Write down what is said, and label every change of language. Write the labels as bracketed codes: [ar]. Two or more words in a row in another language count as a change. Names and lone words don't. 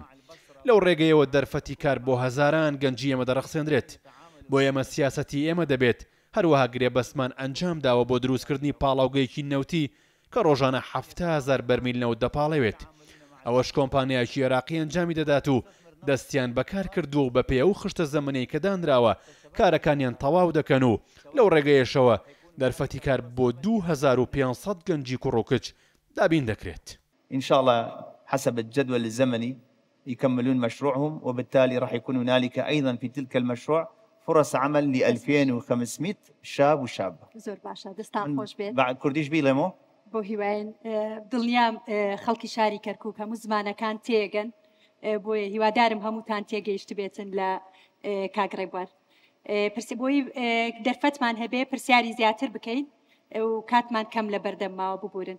[ckb] لەو ڕێگەیەوە دەرفەتی کار بۆ هەزاران گەنجی ئێمە دەڕەخسێنرێت بۆ ئێمە سیاسەتی ئێمە دەبێت هەروەها گرێبەستمان ئەنجام داوە بۆ دروستکردنی پاڵاوگەیەکی نەوتی کە ڕۆژانە 70,000 بەرمیل نەوت دەپاڵەوێت. ئەوەش کۆمپانیایکی عێراقی ئەنجامی دەدات و دەستیان بەکار کردووە و بە پێ و خشتە زەمنەی کە دانراوە کارەکانیان تەواو دەکەن و لەو ڕێگەیەشەوە دەرفەتی کار بۆ 2500 گەنجی کوڕ و کچ دابین دەکرێت. [ar] إن شاء الله حسب الجدول الزمني يكملون مشروعهم، وبالتالي راح يكون هنالك أيضا في تلك المشروع فرص عمل ل 2500 شاب وشابة. [ckb] زور باشا دستان خوش بيت. بعد كرديش بيلمو بۆ هیوایەن دڵنیام خەڵکی شاری کەرکووک هەموو زمانەکان تێگەن بۆیە هیوادارم هەمووتان تێگەیشت بێتن لە کاگڕێ بوار بۆی دەرفەتمان هەبێ پرسیاری زیاتر بکەین و کاتمان کەم لە بەردەماوە ببورن.